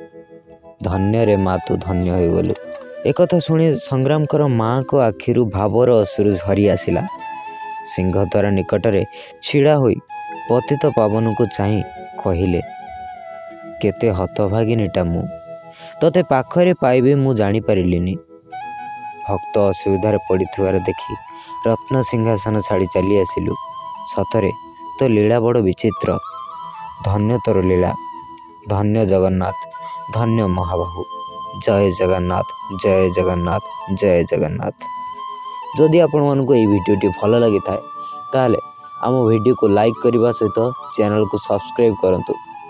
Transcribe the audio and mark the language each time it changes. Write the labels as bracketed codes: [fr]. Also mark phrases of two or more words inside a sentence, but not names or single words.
[or] ଧନ୍ୟ ରେ ମା, ତୁ ଧନ୍ୟ ହୋଇଗଲୁ। ଏକ କଥା ଶୁଣି ସଂଗ୍ରାମଙ୍କର ମାଙ୍କ ଆଖିରୁ ଭାବର ଅଶ୍ରୁ ଝରି ଆସିଲା। ସିଂହଦ୍ୱାର ନିକଟରେ ଛିଡ଼ା ହୋଇ ପତିତ ପାବନଙ୍କୁ ଚାହିଁ କହିଲେ, କେତେ ହତଭାଗିନୀଟା ମୁଁ, ତତେ ପାଖରେ ପାଇବି ମୁଁ ଜାଣି ପାରିଲିନି। ଭକ୍ତ ଅସୁବିଧାରେ ପଡ଼ିଥିବାର ଦେଖି ରତ୍ନ ସିଂହାସନ ଛାଡ଼ି ଚାଲି ଆସିଲୁ। ସତରେ ତୋ ଲୀଳା ବଡ଼ ବିଚିତ୍ର। ଧନ୍ୟ ତୋର ଲୀଳା, ଧନ୍ୟ ଜଗନ୍ନାଥ, ଧନ୍ୟ ମହାବାହୁ। ଜୟ ଜଗନ୍ନାଥ, ଜୟ ଜଗନ୍ନାଥ, ଜୟ ଜଗନ୍ନାଥ। ଯଦି ଆପଣମାନଙ୍କୁ ଏ ଭିଡିଓଟି ଭଲ ଲାଗିଥାଏ ତାହେଲେ ଆମ ଭିଡିଓକୁ ଲାଇକ କରିବା ସହିତ ଚ୍ୟାନେଲକୁ ସବସ୍କ୍ରାଇବ କରନ୍ତୁ।